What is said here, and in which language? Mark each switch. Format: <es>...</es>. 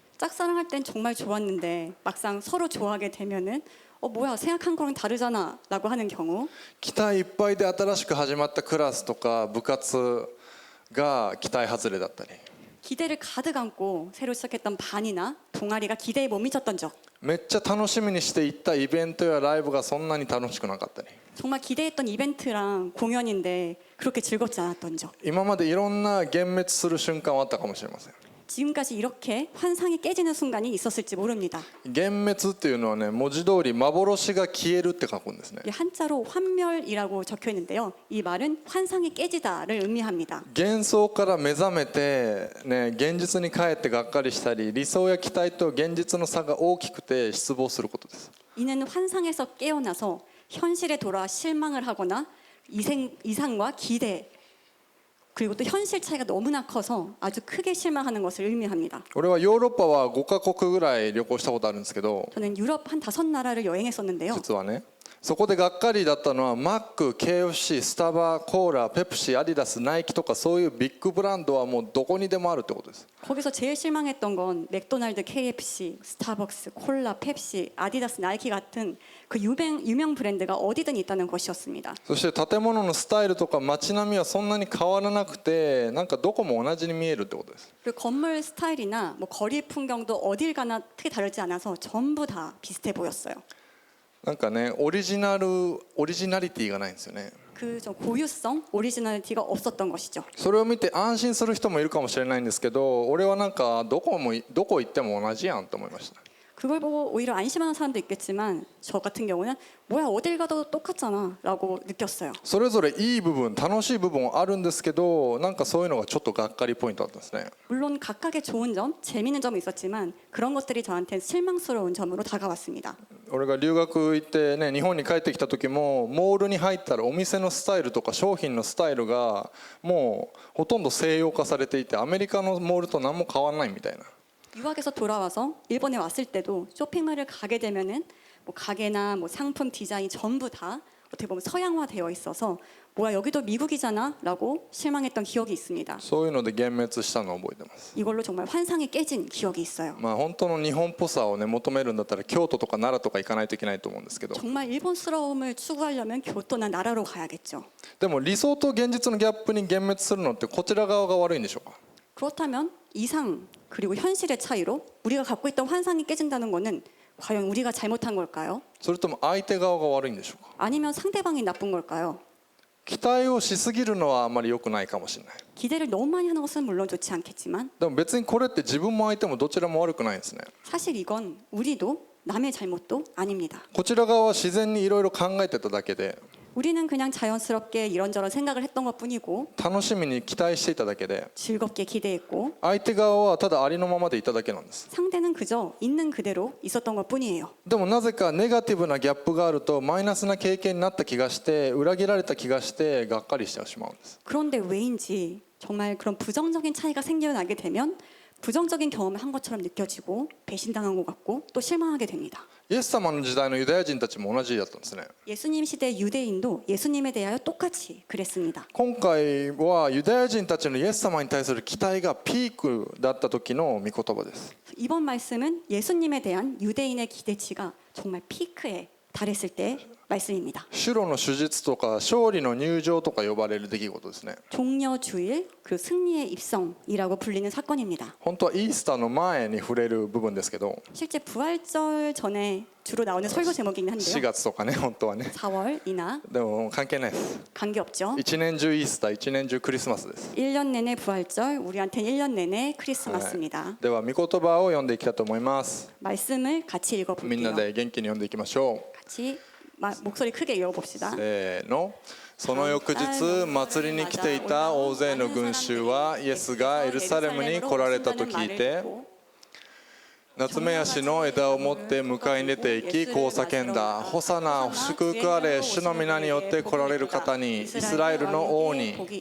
<ko>짝사랑할 땐 정말 좋았는데 막상 서로 좋아하게 되면은 뭐야 생각한 거랑 다르잖아 라고 하는 경우,</ko> <ja>期待いっぱいで新しく始まったクラスとか部活が期待外れだったり、</ja> <ko>기대를 가득 안고 새로 시작했던 반이나 동아리가 기대에 못 미쳤던 적,</ko> <ja>めっちゃ楽しみにして行ったイベントやライブがそんなに楽しくなかったり、</ja> <ko>정말 기대했던 이벤트랑 공연인데 그렇게 즐겁지 않았던 적,</ko> <ja>今までいろんな幻滅する瞬間はあったかもしれません。</ja> <ko>지금까지 이렇게 환상이 깨지는 순간이 있었을지 모릅니다.</ko> <ja>幻滅っていうのはね、文字通り幻が消えるって書くんですね。</ja> <ko>이게 한자로 환멸이라고 적혀 있는데요. 이 말은 환상이 깨지다를 의미합니다.</ko> <ja>幻想から目覚めて、ね、現実に帰ってがっかりしたり、理想や期待と現実の差が大きくて失望することです。</ja> <ko>이는 환상에서 깨어나서 현실에 돌아와 실망을 하거나 이상과 기대 그리고 또 현실 차이가 너무나 커서 아주 크게 실망하는 것을 의미합니다.</ko> <ja>俺はヨーロッパは5カ国ぐらい旅行したことあるんですけど、</ja> <ko>저는 유럽 한 5나라를 여행했었는데요.</ko> <ja>実はね、そこでがっかりだったのはマック、KFC、スタバ、コーラ、ペプシ、アディダス、ナイキとかそういうビッグブランドはもうどこにでもあるってことです。</ja> <ko>거기서 제일 실망했던 건 맥도날드, KFC, 스타벅스, 콜라, 펩시, 아디다스, 나이키 같은 그 유명 브랜드가 어디든 있다는 것이었습니다.</ko> <ja>そして建物のスタイルとか街並みはそんなに変わらなくて、なんかどこも同じに見えるってことです。</ja> <ko>그리고 건물 스타일이나 뭐 거리 풍경도 어딜 가나 크게 다르지 않아서 전부 다 비슷해 보였어요.</ko> <ja>なんかね、オリジナリティがないんですよね。</ja> <ko>그 좀 고유성, 오리지널리티가 없었던 것이죠.</ko> <ja>それを見て安心する人もいるかもしれないんですけど、俺はなんかどこ行っても同じやんと思いました。</ja> <ko>그걸 보고 오히려 안심하는 사람도 있겠지만 저 같은 경우는 뭐야 어딜 가도 똑같잖아 라고 느꼈어요.</ko> <ja>それぞれいい部分、楽しい部分あるんですけど、なんかそういうのがちょっとがっかりポイントだったんですね。</ja> <ko>물론 각각의 좋은 점, 재미있는 점이 있었지만 그런 것들이 저한테는 실망스러운 점으로 다가왔습니다.</ko> <ja>俺が留学行ってね、日本に帰ってきた時もモールに入ったらお店のスタイルとか商品のスタイルがもうほとんど西洋化されていて、アメリカのモールと何も変わらないみたいな。</ja> <ko>유학에서 돌아와서 일본에 왔을 때도 쇼핑몰을 가게 되면은 뭐 가게나 뭐 상품 디자인 전부 다 어떻게 보면 서양화되어 있어서 뭐야 여기도 미국이잖아라고 실망했던 기억이 있습니다.</ko> <ja>そういうので幻滅したのを覚えてます。</ja> <ko>이걸로 정말 환상이 깨진 기억이 있어요.</ko> <ja>まあ本当の日本っぽさをね求めるんだったら京都とか奈良とか行かないといけないと思うんですけど、</ja> <ko>정말 일본스러움을 추구하려면 교토나 나라로 가야겠죠.</ko> <ja>でも理想と現実のギャップに幻滅するのってこちら側が悪いんでしょうか。</ja> <ko>그렇다면 이상 그리고 현실의 차이로 우리가 갖고 있던 환상이 깨진다는 것은 과연 우리가 잘못한 걸까요?</ko> <ja>それとも相手側が悪いんでしょうか。</ja> <ko>아니면 상대방이 나쁜 걸까요?</ko> <ja>期待をしすぎるのはあんまり良くないかもしれない。</ja> <ko>기대를 너무 많이 하는 것은 물론 좋지 않겠지만</ko> <ja>でも別にこれって自分も相手もどちらも悪くないんですね。</ja> <ko>사실 이건 우리도 남의 잘못도 아닙니다.</ko> <ja>こちら側は自然にいろいろ考えてただけで</ja> <ko>우리는 그냥 자연스럽게 이런저런 생각을 했던 것뿐이고</ko> <ja>楽しみに期待していただけで</ja> <ko>즐겁게 기대했고</ko> <ja>相手側はただありのままでいただけなんです。</ja> <ko>상대는 그저 있는 그대로 있었던 것뿐이에요.</ko> <ja>でもなぜかネガティブなギャップがあるとマイナスな経験になった気がして裏切られた気がしてがっかりしてしまうんです。</ja> <ko>그런데 왜인지 정말 그런 부정적인 차이가 생겨나게 되면 부정적인 경험을 한 것처럼 느껴지고 배신당한 것 같고 또 실망하게 됩니다.</ko> <ja>イエス様の時代のユダヤ人たちも同じだったんですね。</ja> <ko>예수님 시대 유대인도 예수님에 대하여 똑같이 그랬습니다.</ko> <ja>今回はユダヤ人たちのイエス様に対する期待がピークだった時の御言葉です。</ja> <ko>이번 말씀은 예수님에 대한 유대인의 기대치가 정말 피크에 달했을 때 말씀입니다.</ko> <ja>シュロの手術とか勝利の入場とか呼ばれる出来事ですね。</ja> <ko>종려주일 그 승리의 입성이라고 불리는 사건입니다.</ko> <ja>本当はイースターの前に触れる部分ですけど</ja> <ko>실제 부활절 전에 주로 나오는 설교 제목이긴 4 한데요.</ko> <ja>月とかね本当はね</ja> <ko>4월이나</ko> <ja>でも関係ないです</ja> <ko>관계없죠.</ko> <ja>一年中イースター一年中クリスマスです。</ja> <ko>1년 내내 부활절, 우리한테는 1년 내내 크리스마스입니다.</ko> <ja>では御言葉を読んでいきたいと思います。</ja> <ko>말씀을 같이</ko> <ja>みんな</ja> <ko>읽어볼게요.</ko> <ja>で元気に読んでいきましょ</ja> <ko>같이 목소리 크게 읽어봅시다.</ko> <ja>う。せーの。その翌日祭りに来ていた大勢の群衆はイエスがエルサレムに来られたと聞いてナツメヤシの枝を持って迎えに出て行きこう叫んだ。ホサナ祝福あれ主の皆によって来られる方にイスラエルの王に。</ja>